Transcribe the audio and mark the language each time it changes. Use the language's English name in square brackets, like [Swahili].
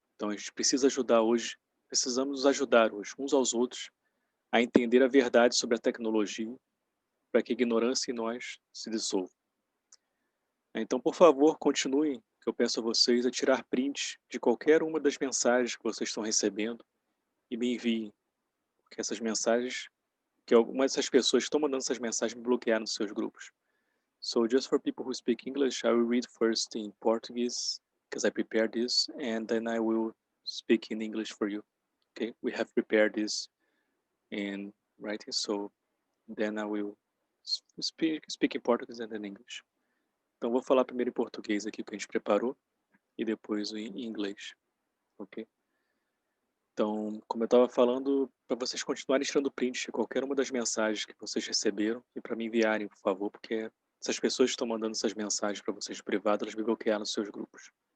[Portuguese] Então a gente precisa ajudar hoje, precisamos nos ajudar hoje, uns aos outros, a entender a verdade sobre a tecnologia, para que a ignorância em nós se dissolva. Então, por favor, continuem, que eu peço a vocês a tirar print de qualquer uma das mensagens que vocês estão recebendo e me enviem, porque essas mensagens, que algumas dessas pessoas que estão mandando essas mensagens me bloquearam nos seus grupos. [English] So just for people who speak English, I will read first in Portuguese, because I prepared this, and then I will speak in English for you. Okay, we have prepared this in writing, so then I will speak in Portuguese and then English. [Portuguese] Então, vou falar primeiro em português aqui, que a gente preparou, e depois em inglês, ok? Então, como eu estava falando, para vocês continuarem tirando print de qualquer uma das mensagens que vocês receberam e para me enviarem, por favor, porque essas pessoas que estão mandando essas mensagens para vocês privadas, elas me bloquearam nos seus grupos.